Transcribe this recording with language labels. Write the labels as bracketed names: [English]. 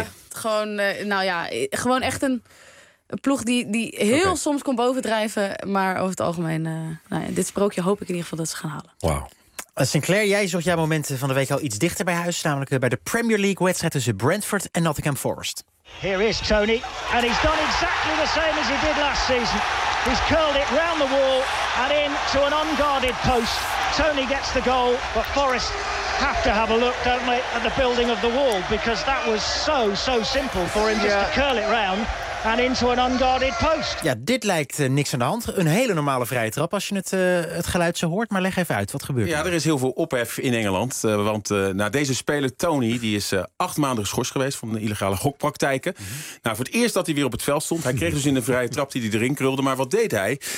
[Dutch] Gewoon echt een ploeg die heel soms kon bovendrijven. Maar over het algemeen, dit sprookje hoop ik in ieder geval dat ze gaan halen. Wauw. Sinclair, jij zocht jouw momenten van de week al iets dichter bij huis. Namelijk bij de Premier League wedstrijd tussen Brentford en Nottingham Forest. [English] Here is Tony. And he's done exactly the same as he did last season. He's curled it round the wall and in to an unguarded post. Tony gets the goal, but Forest have to have a look, don't we, at the building of the wall, because that was so, so simple for him just to curl it round and into an unguarded post. [Dutch] Ja, dit lijkt niks aan de hand. Een hele normale vrije trap als je het geluid zo hoort. Maar leg even uit, wat gebeurt er? Ja, er is heel veel ophef in Engeland. Want deze speler, Tony, die is 8 maanden geschorst geweest van de illegale gokpraktijken. Mm-hmm. Nou, voor het eerst dat hij weer op het veld stond. Hij kreeg dus in de vrije trap die hij erin krulde. Maar wat deed hij?